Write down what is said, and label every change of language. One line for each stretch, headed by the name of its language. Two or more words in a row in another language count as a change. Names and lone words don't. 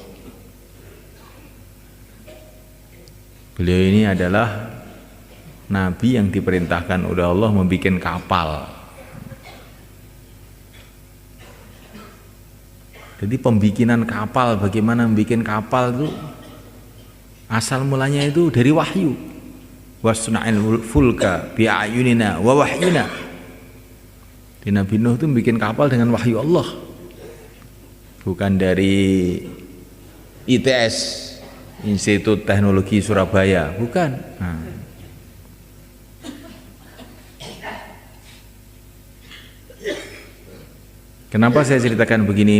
Indonesian: Beliau ini adalah nabi yang diperintahkan oleh Allah membuat kapal. Jadi pembikinan kapal, bagaimana membuat kapal itu asal mulanya itu dari wahyu.
Arabic: واصنع الفلك بأعيننا ووحينا.
Indonesian: Di Nabi Nuh itu bikin kapal dengan wahyu Allah, bukan dari ITS, Institut Teknologi Surabaya, bukan. Kenapa saya ceritakan begini ini?